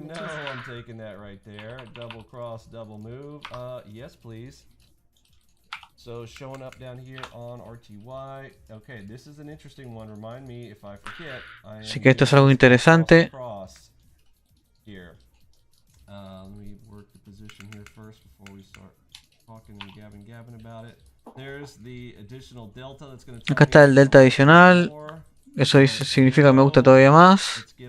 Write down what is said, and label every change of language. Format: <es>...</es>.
<en>No, I'm taking that right there. Double cross, double move. Yes, please. So showing up down here on RTY. Okay, this is an interesting one. Remind me if I forget.</en> <es>Así que esto es algo interesante.</es> <en>Here. Let me work the position here first before we start talking and gabbing about it. There's the additional delta that's going to</en> <es>Acá está el delta adicional. Eso significa que me gusta todavía más.</es>